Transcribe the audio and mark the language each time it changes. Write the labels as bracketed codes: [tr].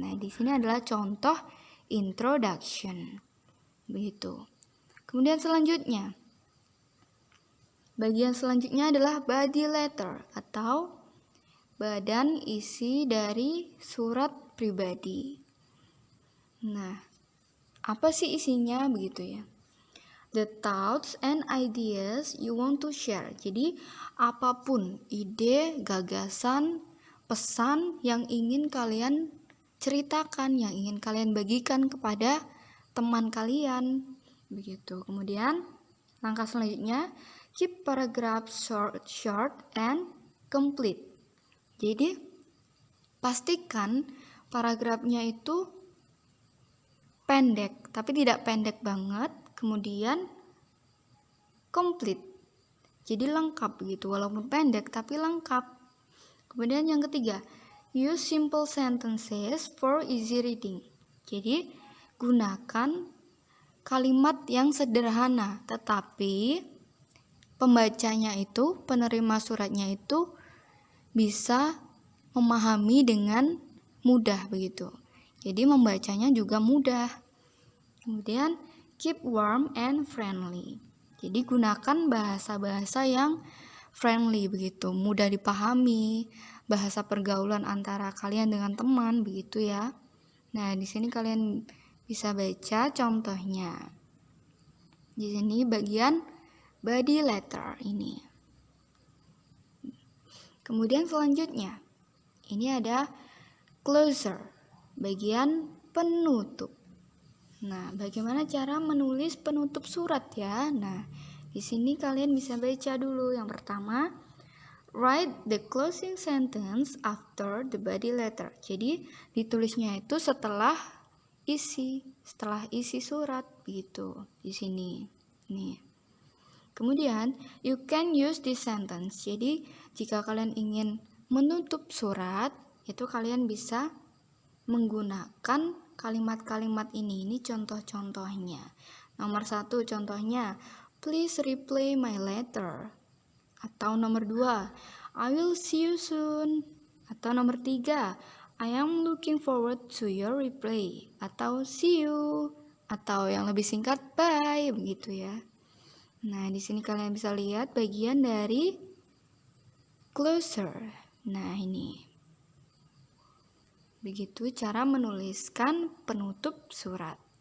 [id] Nah, di sini adalah contoh introduction. Begitu. Kemudian selanjutnya, bagian selanjutnya adalah body letter atau badan isi dari surat pribadi. Nah, apa sih isinya begitu ya? [en] The thoughts and ideas you want to share. [id] Jadi, apapun ide, gagasan, pesan yang ingin kalian ceritakan, yang ingin kalian bagikan kepada teman kalian. Begitu. Kemudian, langkah selanjutnya, [en] keep paragraph short and complete. [id] Jadi, pastikan paragrafnya itu pendek, tapi tidak pendek banget, kemudian komplit. Jadi lengkap gitu, walaupun pendek tapi lengkap. Kemudian yang ketiga, [en] use simple sentences for easy reading. [id] Jadi gunakan kalimat yang sederhana, tetapi pembacanya itu, penerima suratnya itu bisa memahami dengan mudah begitu. Jadi membacanya juga mudah. Kemudian [en] keep warm and friendly. [id] Jadi gunakan bahasa-bahasa yang friendly begitu, mudah dipahami, bahasa pergaulan antara kalian dengan teman begitu ya. Nah, di sini kalian bisa baca contohnya. Di sini bagian body letter ini. Kemudian selanjutnya, ini ada closer, bagian penutup. Nah, bagaimana cara menulis penutup surat ya? Nah, di sini kalian bisa baca dulu. Yang pertama, [en] write the closing sentence after the body letter. [id] Jadi, ditulisnya itu setelah isi surat begitu di sini. Nih. Kemudian, [en] you can use this sentence. [id] Jadi, jika kalian ingin menutup surat, itu kalian bisa menggunakan kalimat-kalimat ini. Ini contoh-contohnya. Nomor 1 contohnya, [en] please reply my letter. [id] Atau nomor 2, [en] I will see you soon. [id] Atau nomor 3, [en] I am looking forward to your reply. [id] Atau [en] see you. [id] Atau yang lebih singkat, bye. Begitu ya. Nah, di sini kalian bisa lihat bagian dari closer. Nah, ini. Begitu cara menuliskan penutup surat.